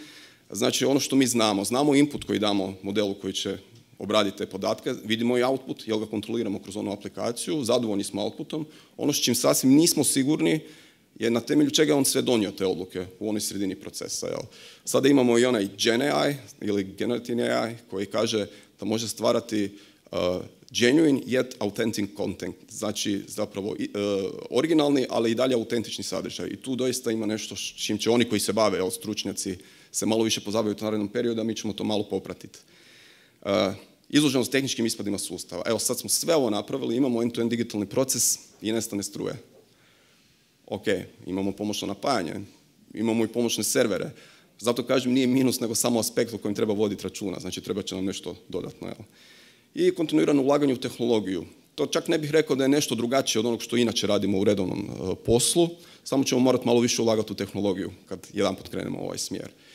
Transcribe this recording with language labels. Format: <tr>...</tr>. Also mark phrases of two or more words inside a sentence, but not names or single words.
<hr>Znači ono što mi znamo input koji damo modelu koji će obraditi te podatke, vidimo i output, jer ga kontroliramo kroz onu aplikaciju, zadovoljni smo outputom. Ono s čim sasvim nismo sigurni je na temelju čega on sve donio te odluke u onoj sredini procesa. Sada imamo i onaj</hr> <en>Gen AI</en> <hr>ili</hr> <en>Generative AI</en> <hr>koji kaže da može stvarati</hr> <en>genuine yet authentic content,</en> <hr>znači zapravo originalni, ali i dalje autentični sadržaj. I tu doista ima nešto s čim će oni koji se bave, stručnjaci, se malo više pozabaviti u narednom periodu, a mi ćemo to malo popratiti. Izloženost tehničkim ispadima sustava. Evo, sad smo sve ovo napravili, imamo end-to-end digitalni proces i nestane struje. Ok, imamo pomoćno napajanje, imamo i pomoćne servere. Zato kažem, nije minus, nego samo aspekt o kojem treba voditi računa. Znači, treba će nam nešto dodatno. Evo. I kontinuirano ulaganje u tehnologiju. To čak ne bih rekao da je nešto drugačije od onog što inače radimo u redovnom poslu, samo ćemo morati malo više ulagati u tehnologiju kad jedanput krenemo u ovaj smjer.</hr>